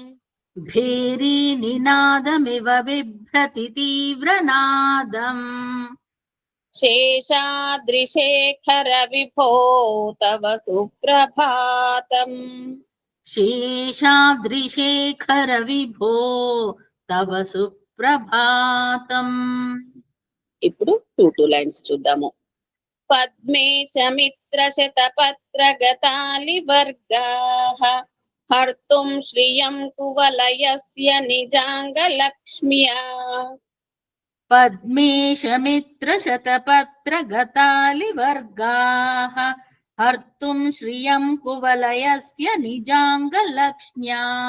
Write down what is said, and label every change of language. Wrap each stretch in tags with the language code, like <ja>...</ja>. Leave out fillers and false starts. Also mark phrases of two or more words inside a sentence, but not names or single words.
<sa>भेरीनिनादमिव बिभ्रति तीव्रनादम् शेषाद्रिशेखर विभो तव सुप्रभातम् शेषाद्रिशेखर विभो तव सुप्रभातम्</sa> <te>ఇప్పుడు 2 లైన్స్ చూద్దాము.</te> <sa>पद्मेशमित्रशतपत्रगतालिवर्गाः हर्तुं श्रियं कुवलयस्य निजाङ्गलक्ष्म्या पद्मेशमित्रशतपत्रगतालिवर्गाः हर्तुं श्रियं कुवलयस्य निजाङ्गलक्ष्म्या</sa>